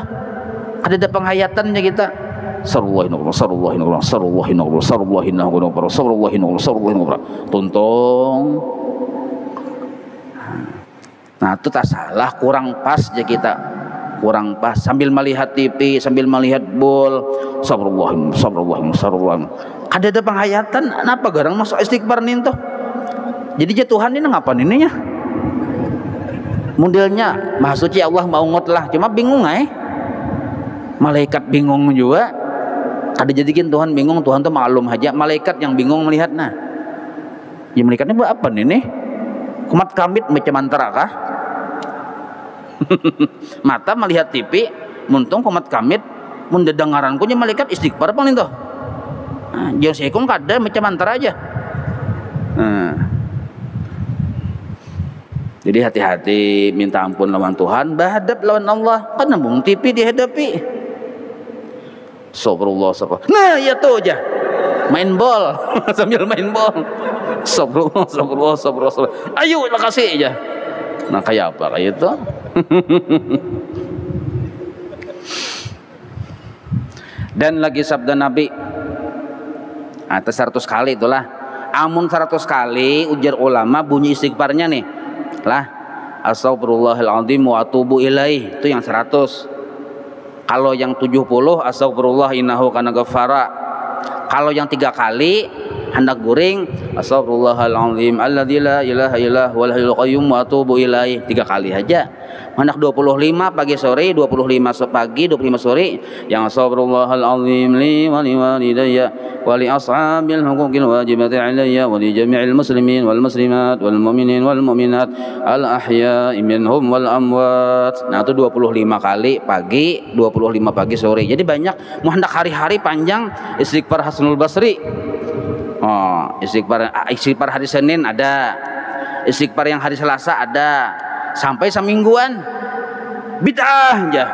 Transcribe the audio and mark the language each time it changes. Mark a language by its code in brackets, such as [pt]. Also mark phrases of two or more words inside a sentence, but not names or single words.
[bjn] Ada penghayatannya kita. Tuntung. Nah, itu tak salah, kurang pas aja kita, kurang pas sambil melihat TV, sambil melihat bola. Astagfirullah. Ada penghayatan, kenapa garang masuk istighfar nih tuh. Jadi Tuhan ini ngapain ininya? Modelnya Maha Suci Allah mau ngot lah, cuma bingung malaikat bingung juga. Ada jadikan Tuhan bingung, Tuhan tuh maklum aja, malaikat yang bingung melihat. Nah, ya malaikatnya buat apa nih? Kumat kamit macam antara kah? Mata melihat TV, muntung kumat kamit, mendedengaranku nya malaikat istighfar apa nih tuh? Nah, jauh sekong kada macam antara aja. Nah, jadi hati-hati minta ampun lawan Tuhan, berhadap lawan Allah, kan nembung TV dihadapi. [ar] أستغفر الله، أستغفر الله. [bjn] Nah, ya tuh aja. Main bol sambil main bol. [ar] أستغفر الله، أستغفر الله، أستغفر الله. [bjn] Ayo kasih aja. Nah, kayak apa kayak itu? Dan lagi sabda Nabi atas 100 kali itulah. Amun 100 kali ujar ulama bunyi istighfarnya nih lah, [ar] أستغفر الله العظيم وأتوب إليه, [bjn] itu yang 100. Kalau yang 70 [ar] أستغفر الله إنه كان غفارا. [bjn] Kalau yang 3 kali hendak guring [ar] أستغفر الله العظيم الذي لا إله إلا هو الحي القيوم وأتوب إليه, [bjn] 3 kali aja. Hendak 25 pagi sore, 25 pagi, 25 sore yang [ar] أستغفر الله العظيم لي ولوالدي ولأصحاب الحقوق الواجبات علي ولجميع المسلمين والمسلمات والمؤمنين والمؤمنات الأحياء منهم والأموات. [bjn] Nah, itu 25 kali pagi, 25 pagi sore. Jadi banyak. Mau hendak hari-hari panjang istighfar Hasanul Basri. Oh, istighfar hari Senin ada. Istighfar yang hari Selasa ada. Sampai semingguan bid'ah aja.